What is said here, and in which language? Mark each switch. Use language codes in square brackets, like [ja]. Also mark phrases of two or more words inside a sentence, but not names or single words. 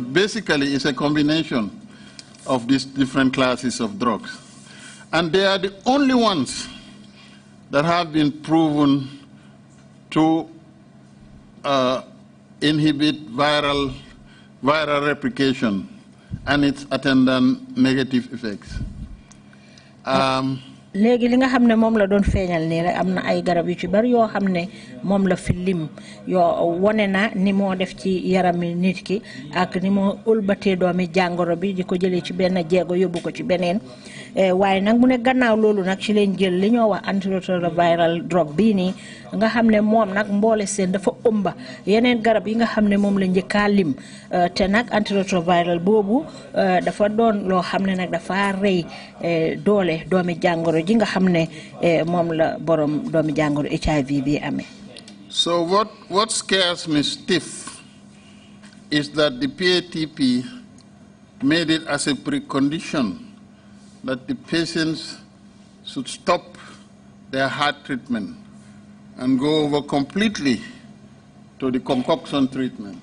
[en] But basically, it's a combination of these different classes of drugs. And they are the only ones that have been proven to inhibit viral replication and its attendant negative effects. [wo] Léegi li nga xam ne moom la doon feeñal nii rek am na ay garab yu ci bari yoo xam ne moom la fi lim yoo wone na ni moo def ci yarami nit ki ak ni moo ëlbatee doomi jàngoro bi di ko jëlee ci benn jeego yóbbu ko ci beneen waaye nag mu ne gannaaw loolu nag ci leen jël li ñoo wax antiretroviral drug bii nii nga xam ne moom nag mboole seen dafa ëmba yeneen garab yi nga xam ne moom la njëkkaa lim te nag antiretroviral boobu dafa doon loo xam ne nag dafa rey doole doomi jàngoro ji nga xam ne moom la borom doomi jàngoro HIV bi amee. [en] So what scares me stiff is that the PATP made it as a precondition that the patients should stop their heart treatment and go over completely to the concoction treatment.